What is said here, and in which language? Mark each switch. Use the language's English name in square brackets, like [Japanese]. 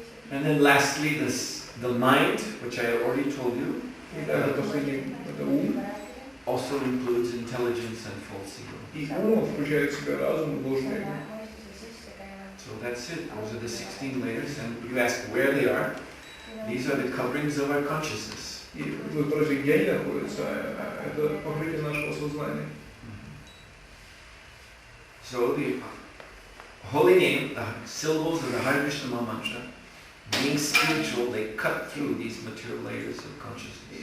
[English] And then lastly, the mind, which I already told you, [Russian] И даже последний, это ум. [English] also includes intelligence and false ego. [Russian] И ум включает в себя разум и ложное эго. [English] So that's it. Those are the 16 layers. And you ask where they are. These are the coverings of our consciousness. [Russian] И вы спросите, где они находятся, это покрытие нашего сознания. [English] So the holy name, the syllables of the Hare Krishna Maha Mantra, being spiritual, they cut through these material layers of consciousness.